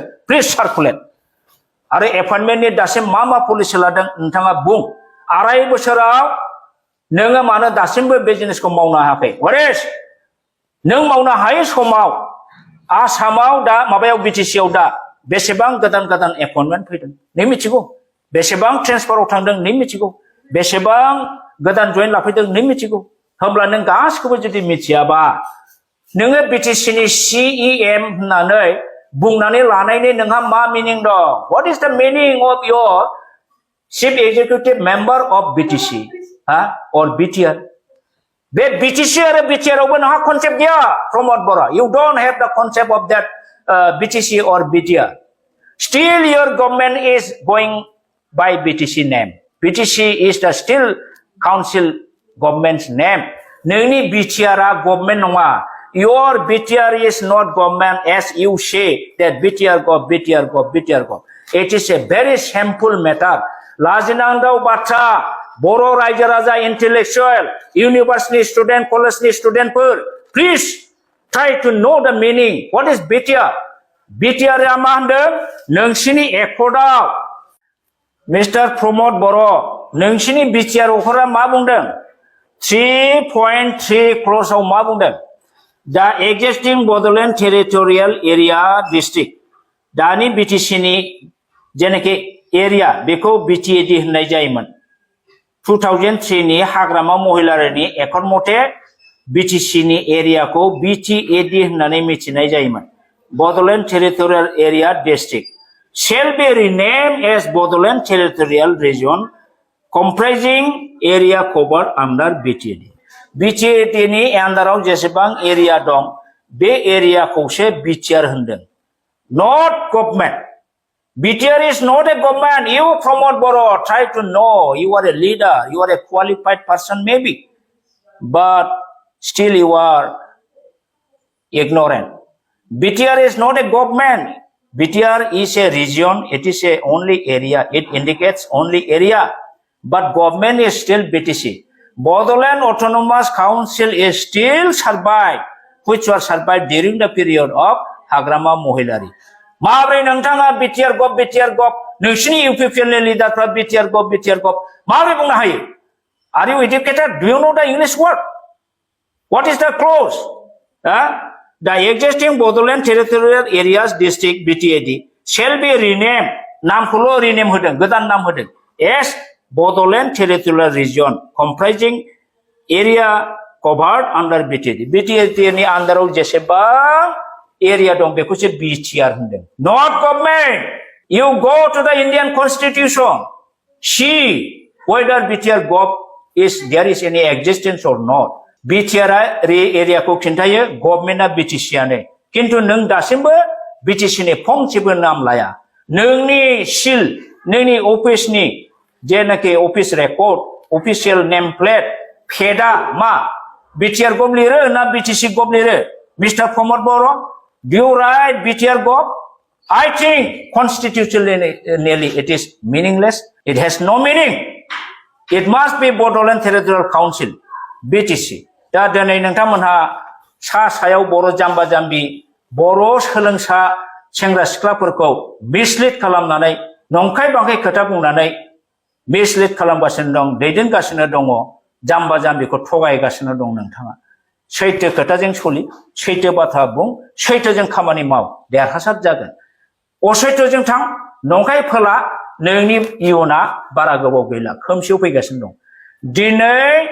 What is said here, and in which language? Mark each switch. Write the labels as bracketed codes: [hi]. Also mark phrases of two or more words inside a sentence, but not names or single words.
[en] please circulate [brx] आरो एपइन्टमेन्टनि दासिम मा पलिसि लादों नोंथाङा बुं 2.5 बोसोराव नोङो मानो दासिमबो बिजनेसखौ मावनो हायाखै वरेस नों मावनो हायै समाव आसामाव दा माबायाव BTC आव दा बेसेबां गोदान एपइन्टमेन्ट फैदों नों मिथिगौ बेसेबां ट्रेन्सफाराव थांदों नों मिथिगौ बेसेबां गोदान जइन लाफैदों नों मिथिगौ होमब्ला नों गासिखौबो जुदि मिथियाबा नोङो BTC नि CEM होननानै बुंनानै लानायनि नोंहा मा मिनिं दं [en] what is the meaning of your chief executive member of [brx] BTC or BTR बे BTC आरो BTR आवबो नोंहा कनसेप्ट गैया प्रमोद बर [en] you don't have the concept of that BTC or BTR still your government is going by BTC name BTC is the still council government's name [brx] नोंनि BTR आ गभर्नमेन्ट नङा [en] your BTR is not government as you say that BTR gov it is a very shameful matter [brx] लाजिनांगौ बाथ्रा बर' रायजो राजा [en] intellectual university student college studentफोर please try to know the meaning what is BTR [brx] BTR आ मा होनदों नोंसिनि एकर्डआव मिस्टार प्रमोद बर' नोंसिनि BTR अफोरा मा बुंदों 3.3 क्ल'जआव मा बुंदों दा [en] existing Bodoland territorial area district [brx] दानि BTC नि जेनाखि एरिया बेखौ BTAD होननाय जायोमोन 2003 नि हाग्रामा महिलारिनि एकर्ड मथे BTC नि एरियाखौ BTAD होननानै मिथिनाय जायोमोन [en] Bodoland territorial area district shall be renamed as Bodoland territorial region comprising area covered under BTAD [brx] BTAD नि आन्दाराव जेसेबां एरिया दं बे एरियाखौसो BTR होनदों [en] not government BTR is not a government you promote Boro try to know you are a leader you are a qualified person maybe but still you are ignorant BTR is not a government BTR is a region it is a only area it indicates only area but government is still BTC Bodoland Autonomous Council is still survived which was survived during the period of Hagrama Mohilari [brx] माब्रै नोंथाङा [en] BTR gov [brx] नोंसिनि UPPL नि लिडारफ्रा [en] BTR gov [brx] माब्रै बुंनो हायो [en] Are you educated do you know the English word what is the clause the existing Bodoland territorial areas district BTAD shall be renamed [brx] नामखौल' rename होदों गोदान नाम होदों [en] as Bodoland territorial region comprising area covered [brx] under BTAD BTAD नि आन्दाराव जेसेबां एरिया दं बेखौसो BTR होनदों [en] not government you go to the Indian constitution see whether BTR gov is there is any existence or not [brx] BTR एरियाखौ खिन्थायो गभर्नमेन्टआ BTC आनो किन्तु नों दासिमबो BTC नि फंसेबो नाम लाया नोंनि सिल नोंनि अफिसनि जेनाखि अफिस रेकर्ड [en] official name plate [brx] फेडा मा BTR gov लिरो ना BTC gov लिरो मिस्टार प्रमोद बर' [en] Do you write BTR gov? I think constitutionally it is meaningless. It has no meaning. It must be Bodoland Territorial Council, BTC. [brx] दा दिनै नोंथांमोनहा सायाव बर' जाम्बा जाम्बि बर' सोलोंसा सेंग्रा सिख्लाफोरखौ मिसलिड खालामनानै नंखाय बांखाय खोथा बुंनानै मिसलिड खालामगासिनो दं दैदेनगासिनो दङ जाम्बा जाम्बिखौ थगायगासिनो दं नोंथाङा सैथो खोथाजों सलि सैथो बाथ्रा बुं सैथोजों खामानि माव देरहासार जागोन असैथोजों थां नंखाय फोला नोंनि इयुना बारा गोबाव गैला खोमसियाव फैगासिनो दं दिनै